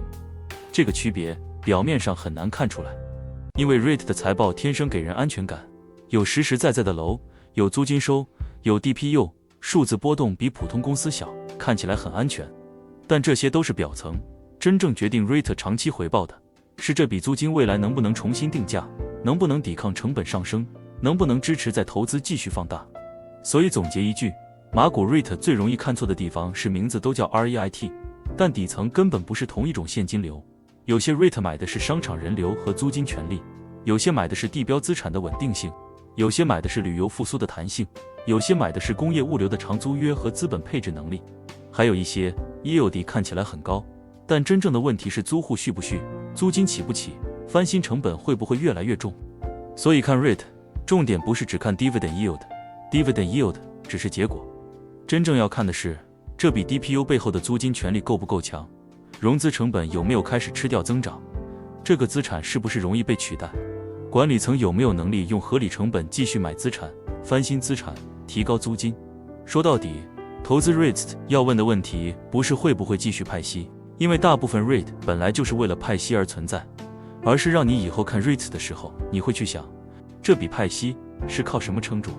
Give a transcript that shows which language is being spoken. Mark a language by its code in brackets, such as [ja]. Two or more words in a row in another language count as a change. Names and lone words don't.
[zh] 這個區別表面上很難看出來，因為 REIT 的財報天生給人安全感，有實實在在的樓，有租金收，有 DPU， 數字波動比普通公司小，看起來很安全。但這些都是表層，真正決定 REIT 長期回報的，是這筆租金未來能不能重新定價，能不能抵抗成本上升，能不能支持再投資繼續放大。所以總結一句，馬股 REIT 最容易看錯的地方是名字都叫 REIT， 但底層根本不是同一種現金流。有些 REIT 買的是商場人流和租金權利，有些買的是地標資產的穩定性，有些買的是旅遊復甦的彈性，有些買的是工業物流的長租約和資本配置能力，還有一些 yield 看起來很高，但真正的問題是租戶續不續，租金起不起，翻新成本會不會越來越重。所以看 REIT， 重點不是只看 [en] dividend yield， dividend yield [zh] 只是結果，真正要看的是這筆 DPU 背後的租金權利夠不夠強，融資成本有沒有開始吃掉增長，這個資產是不是容易被取代，管理層有沒有能力用合理成本繼續買資產、翻新資產、提高租金。說到底，投資 REIT 要問的問題不是會不會繼續派息，因為大部分 REIT 本來就是為了派息而存在，而是讓你以後看 REIT 的時候，你会去想，這筆派息是靠什麼撐住？